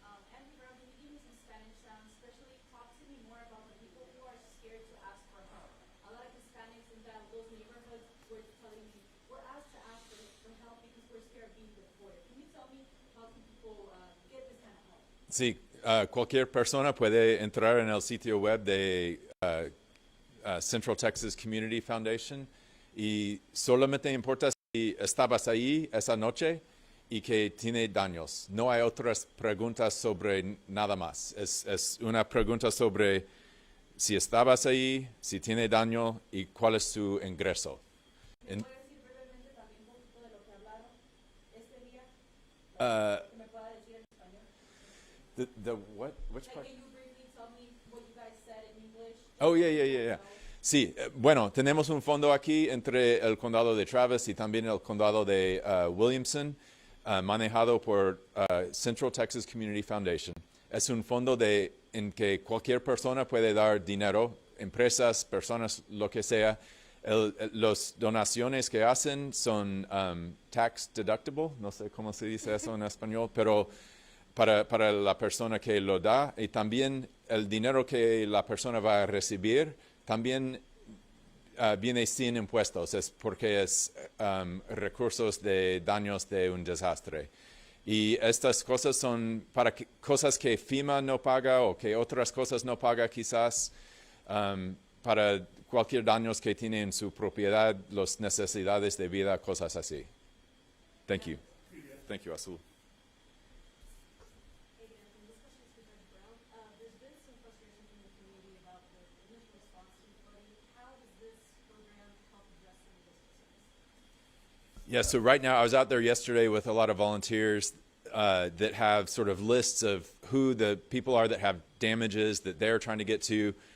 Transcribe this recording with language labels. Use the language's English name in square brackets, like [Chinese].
[English] Andy Brown, can you give me some Spanish, especially talk to me more about the people who are scared to ask for help. A lot of Hispanics in those neighborhoods were telling me, we're asked to ask for help because we're scared of being deported. Can you tell me how can people get this kind of help? [Spanish] Sí, cualquier persona puede entrar en el sitio web de Central Texas Community Foundation y solamente importa si estabas ahí esa noche y que tiene daños. No hay otras preguntas sobre nada más. Es una pregunta sobre si estabas ahí, si tiene daño y cuál es su ingreso. En- ¿Puede decir brevemente también un poquito de lo que hablaron este día? ¿Que me pueda decir en español? [English] the what? Which Like, part? can you briefly tell me what you guys said in English? Oh, yeah. [Spanish] Sí, bueno, tenemos un fondo aquí entre el condado de Travis y también el condado de Williamson, manejado por Central Texas Community Foundation. Es un fondo en que cualquier persona puede dar dinero, empresas, personas, lo que sea. Las donaciones que hacen son tax deductible, no sé cómo se dice eso en español, pero para la persona que lo da, y también el dinero que la persona va a recibir también viene sin impuestos, es porque es recursos de daños de un desastre. Y estas cosas son para cosas que FEMA no paga o que otras cosas no paga quizás, para cualquier daños que tiene en su propiedad, las necesidades de vida, cosas así. [English] Thank you. Thank you, Azul. Hey, Anthony, this question is for Judge Brown. There's been some frustration from the community about the initial response to the flooding. How does this program help address some of those concerns? Yeah, so right now I was out there yesterday with a lot of volunteers that have sort of lists of who the people are that have damages that they're trying to get to.